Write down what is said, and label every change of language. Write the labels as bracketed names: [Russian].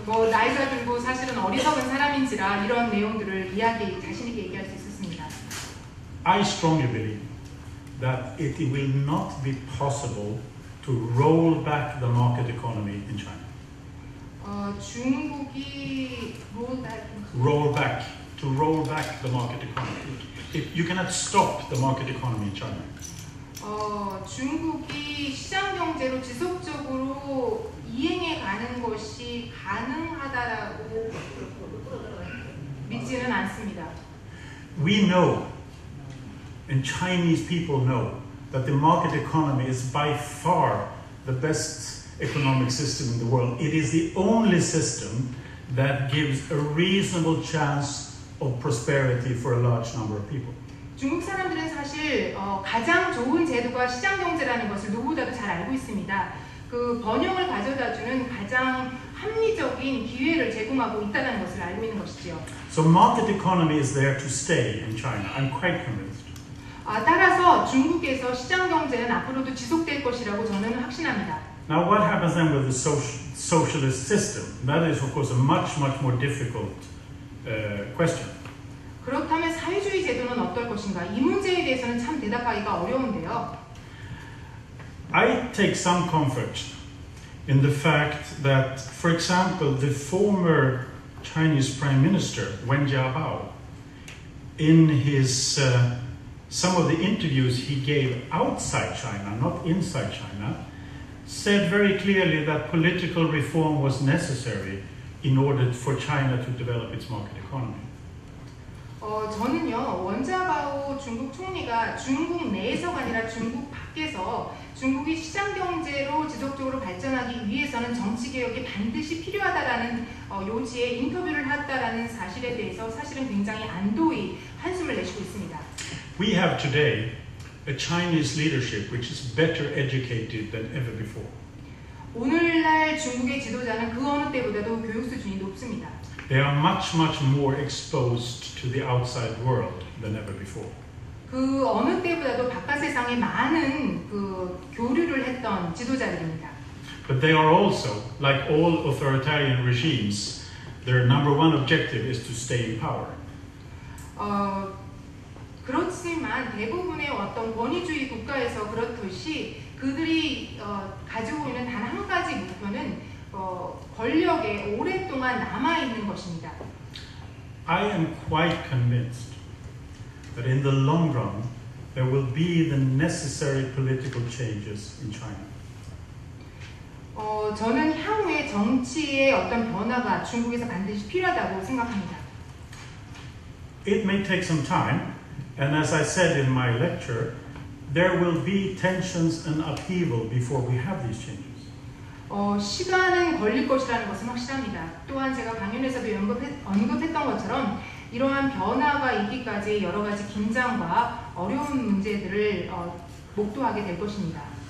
[Korean] 나이가 들고 사실은 어리석은 사람인지라 이런 내용들을 자신 있게 얘기할 수 있었습니다. [English] I strongly believe that it will not be possible to roll back the market economy in China. [Korean] 중국이 [English] roll back the market economy. You cannot stop the market economy in China. [Korean] 중국이 시장 경제로 지속적으로 이행해 가는 것이 가능하다라고 믿지는 않습니다. [English] We know, and Chinese people know, that the market economy is by far the best economic system in the world. It is the only system that gives a reasonable chance of prosperity for a large number of people. [Korean] 중국 사람들은 사실 가장 좋은 제도가 시장 경제라는 것을 누구보다도 잘 알고 있습니다. 그 번영을 가져다주는 가장 합리적인 기회를 제공하고 있다는 것을 알고 있는 것이지요. [English] So market economy is there to stay in China. I'm quite convinced. [Korean] 따라서 중국에서 시장 경제는 앞으로도 지속될 것이라고 저는 확신합니다. [English] Now, what happens then with the socialist system? That is, of course, a much more difficult question. [Korean] 그렇다면 사회주의 제도는 어떨 것인가? 이 문제에 대해서는 참 대답하기가 어려운데요. [English] I take some comfort in the fact that, for example, the former Chinese Prime Minister, Wen Jiabao, in his some of the interviews he gave outside China, not inside China, said very clearly that political reform was necessary in order for China to develop its market economy. [Korean] 저는요, 원자바오 중국 총리가 중국 내에서가 아니라 중국 밖에서 중국이 시장 경제로 지속적으로 발전하기 위해서는 정치 개혁이 반드시 필요하다라는 요지에 인터뷰를 했다라는 사실에 대해서 사실은 굉장히 안도의 한숨을 내쉬고 있습니다. [English] We have today a Chinese leadership which is better educated than ever before. [Korean] 오늘날 중국의 지도자는 그 어느 때보다도 교육 수준이 높습니다. [English] They are much more exposed to the outside world than ever before. [Korean] 그 어느 때보다도 바깥 세상에 많은 그 교류를 했던 지도자들입니다. [English] But they are also, like all authoritarian regimes, their number one objective is to stay in power. [Korean] 그렇지만 대부분의 어떤 권위주의 국가에서 그렇듯이 그들이 가지고 있는 단 한 가지 목표는 권력에 오랫동안 남아 있는 것입니다. [English] I am quite convinced that in the long run there will be the necessary political changes in China. [Korean] 저는 향후에 정치의 어떤 변화가 중국에서 반드시 필요하다고 생각합니다. [English] It may take some time, and as I said in my lecture, there will be tensions and upheaval before we have these changes. [Korean] 시간은 걸릴 것이라는 것은 확실합니다. 또한 제가 강연에서도 언급했던 것처럼 이러한 변화가 있기까지 여러 가지 긴장과 어려운 문제들을 목도하게 될 것입니다.